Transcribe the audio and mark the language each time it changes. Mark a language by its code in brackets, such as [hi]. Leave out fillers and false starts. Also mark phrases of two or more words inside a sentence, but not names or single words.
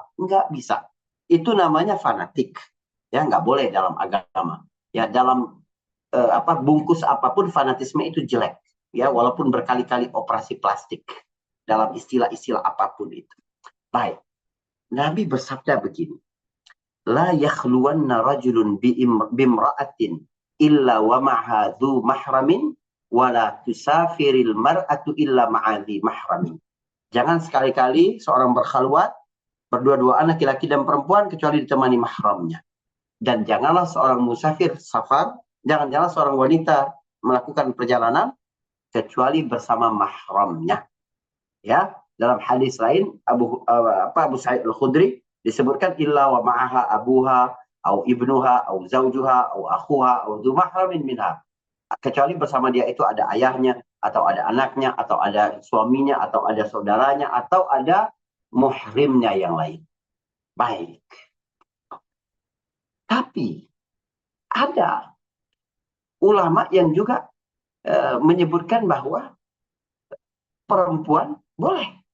[id] Nggak bisa. Itu namanya fanatik. Ya, nggak boleh dalam agama. Ya, dalam bungkus apapun fanatisme itu jelek. Ya, walaupun berkali-kali operasi plastik. Dalam istilah-istilah apapun itu. Baik. Nabi bersabda begini. [ar] لا يخلون رجل بامرأة إلا ومعها ذو محرم ولا تسافر المرأة إلا مع ذي محرم. [id] Jangan sekali-kali seorang berkhalwat berdua-duaan laki-laki dan perempuan kecuali ditemani mahramnya. Dan janganlah seorang musafir safar, janganlah seorang wanita melakukan perjalanan kecuali bersama mahramnya. Ya, dalam hadis lain Abu Sa'id Al-Khudri disebutkan [ar] إلا ومعها أبوها أو ابنها أو زوجها أو أخوها أو ذو محرم منها. [id] Kecuali bersama dia itu ada ayahnya, atau ada anaknya, atau ada suaminya, atau ada saudaranya, atau ada muhrimnya yang lain. Baik. Tapi ada ulama yang juga menyebutkan bahwa perempuan boleh.